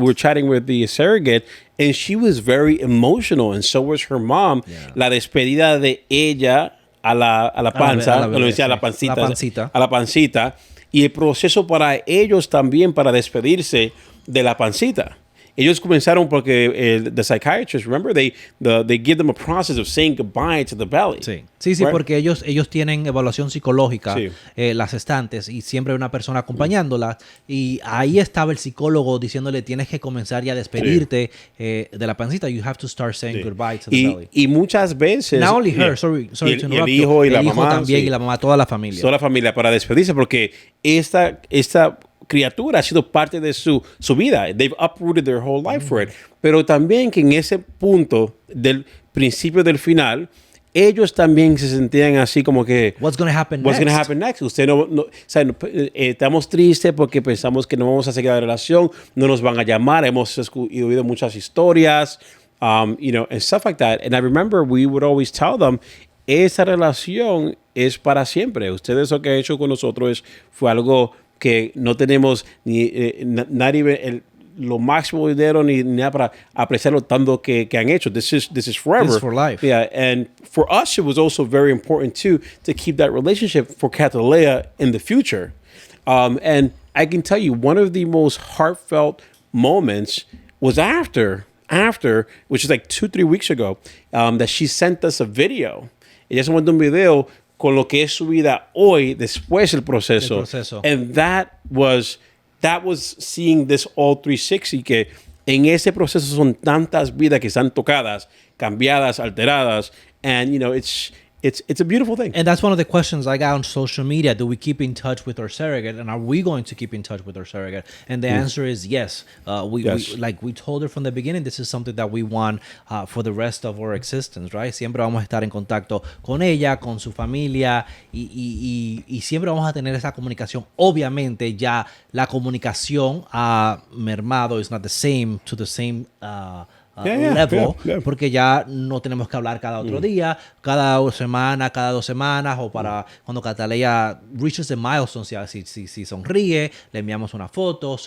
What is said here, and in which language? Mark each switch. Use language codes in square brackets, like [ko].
[en] We were chatting with the surrogate, and she was very emotional, and so was her mom. Yeah. [es] La despedida de ella a la panza, a la pancita, y el proceso para ellos también para despedirse de la pancita. Ellos comenzaron porque [en] the psychiatrists, remember, they give them a process of saying goodbye to the belly. [es] Sí, right? Porque ellos tienen evaluación psicológica, las gestantes, y siempre hay una persona acompañándolas. Y ahí estaba el psicólogo diciéndole, tienes que comenzar ya a despedirte de la pancita. [en] You have to start saying goodbye to the belly. [es] Y muchas veces... [en] Not only her, sorry to interrupt you. [es] El hijo y la mamá. También, y la mamá, toda la familia. Toda la familia para despedirse, porque esta criatura ha sido parte de su vida. [en] They've uprooted their whole life for it. [es] Pero también que en ese punto del principio del final, ellos también se sentían así como que... [en] What's going to happen next? [es] Usted estamos tristes porque pensamos que no vamos a seguir la relación, no nos van a llamar, hemos oído muchas historias, [en] and stuff like that. And I remember we would always tell them, [es] esa relación es para siempre. Ustedes lo que han hecho con nosotros fue algo que no tenemos nadie lo máximo dinero ni nada para apreciarlo tanto que han hecho. [en] This is forever. This is for life. Yeah, and for us, it was also very important too to keep that relationship for Cataleya in the future. And I can tell you, one of the most heartfelt moments was after, which is like 2-3 weeks ago, that she sent us a video. [es] Ella se mandó un video con lo que es su vida hoy, después del proceso. [en] And that was seeing this all 360, [es] que en ese proceso son tantas vidas que están tocadas, cambiadas, alteradas, [en] and it's a beautiful thing. And that's one of the questions I got on social media. Do we keep in touch with our surrogate? And are we going to keep in touch with our surrogate? And the answer is yes. We told her from the beginning, this is something that we want for the rest of our existence, right? [es] Siempre vamos a estar en contacto con ella, con su familia, y siempre vamos a tener esa comunicación. Obviamente ya la comunicación ha mermado, [en] is not the same to the same level, [es] porque ya no tenemos que hablar cada otro día, cada semana, cada 2 semanas, o para cuando Cataleya [en] reaches the milestone, [es] si sonríe, le enviamos una foto.